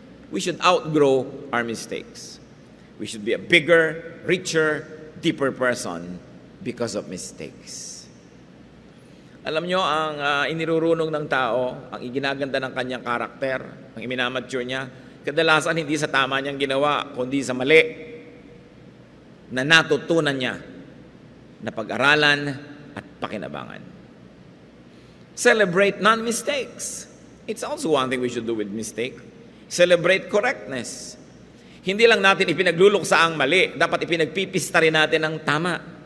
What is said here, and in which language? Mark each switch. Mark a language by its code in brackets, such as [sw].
[en] We should outgrow our mistakes. We should be a bigger, richer, deeper person because of mistakes. [tl] Alam nyo, ang inirurunong ng tao, ang iginaganda ng kanyang karakter, ang iminamature niya, kadalasan hindi sa tama niyang ginawa, kundi sa mali na natutunan niya na pag-aralan at pakinabangan. [en] Celebrate non-mistakes. It's also one thing we should do with mistake. Celebrate correctness. [tl] Hindi lang natin ipinagluluksa ang mali, dapat ipinagpipista rin natin ang tama.